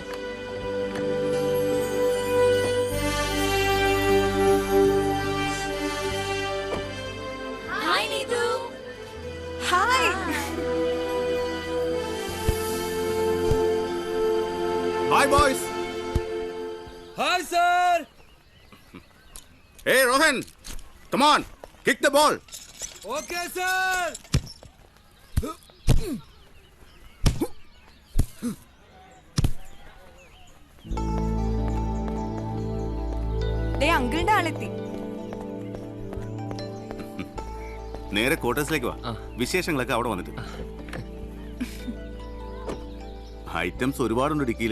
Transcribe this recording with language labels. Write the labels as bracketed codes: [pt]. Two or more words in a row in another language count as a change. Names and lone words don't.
[en] Hi, Neetu. Hi. Hi, boys. Hi, sir. Hey, Rohan. Come on. Kick the ball. Okay, sir. [ml] അങ്കിളുടെ ആളെത്തി. നേരെ ക്വാർട്ടേഴ്സിലേക്ക് വാ. വിശേഷങ്ങളൊക്കെ അവിടെ വന്നിട്ട്. ഐറ്റംസ് ഒരുപാടുണ്ട് ഇടുക്കിയില്.